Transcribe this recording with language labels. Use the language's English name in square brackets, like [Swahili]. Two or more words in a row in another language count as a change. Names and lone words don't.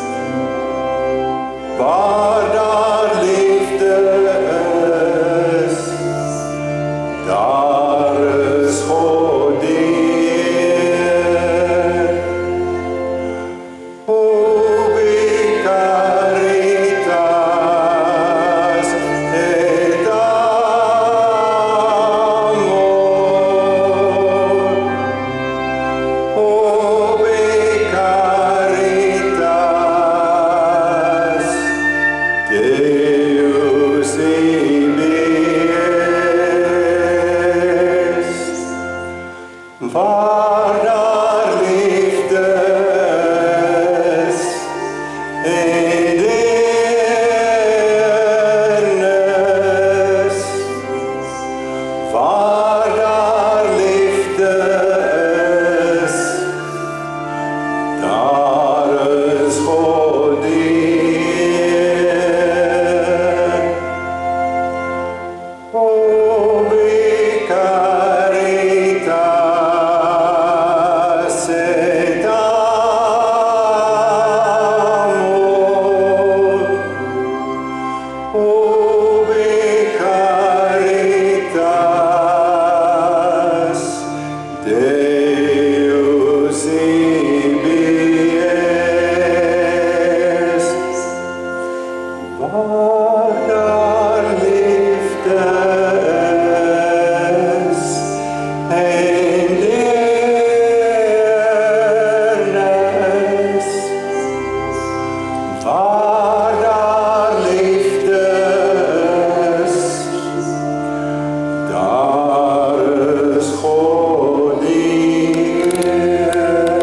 [Afrikaans] waar daar liefde is, daar is God die Heer. [Latin] Ubi caritas et amor, ubi caritas Deus ibi est. [Afrikaans] Waar daar liefde is en deernis, waar daar liefde is, daar is God die Heer. [Latin] Ubi caritas et amor, ubi caritas Deus ibi est. [Afrikaans] Waar daar liefde is en deernis, waar daar liefde is, daar is God die Heer.